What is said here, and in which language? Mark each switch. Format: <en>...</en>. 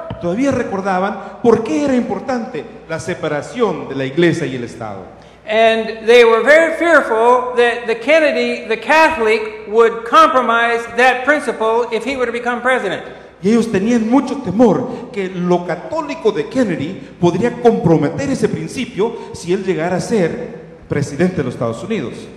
<es>Todavía recordaban por qué era importante la separación de la Iglesia y el Estado.</es> <en>And they were very fearful that the Catholic, would compromise that principle if he were to become president.</en> <es>Y ellos tenían mucho temor que lo católico de Kennedy podría comprometer ese principio si él llegara a ser presidente de los Estados Unidos.</es>